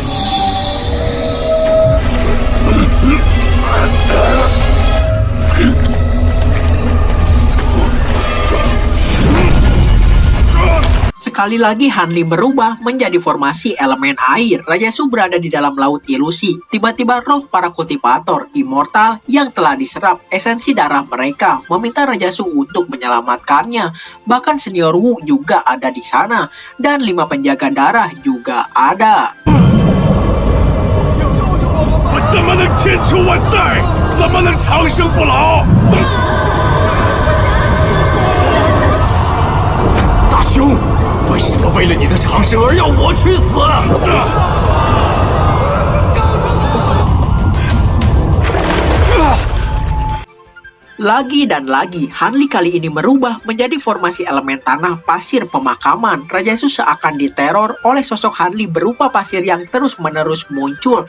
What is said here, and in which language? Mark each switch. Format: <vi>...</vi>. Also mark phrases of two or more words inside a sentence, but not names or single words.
<id>Sekali lagi Han Li merubah menjadi formasi elemen air. Raja Su berada di dalam laut ilusi. Tiba-tiba roh para kultivator immortal yang telah diserap esensi darah mereka meminta Raja Su untuk menyelamatkannya. Bahkan senior Wu juga ada di sana dan 5 penjaga darah juga ada.</id> <zh>我怎么能千秋万代？怎么能长生不老？大兄，为什么为了你的长生而要我去死？</zh> <id>Lagi dan lagi, Hanli kali ini merubah menjadi formasi elemen tanah pasir pemakaman. Raja Su seakan diteror oleh sosok Hanli berupa pasir yang terus-menerus muncul.</id>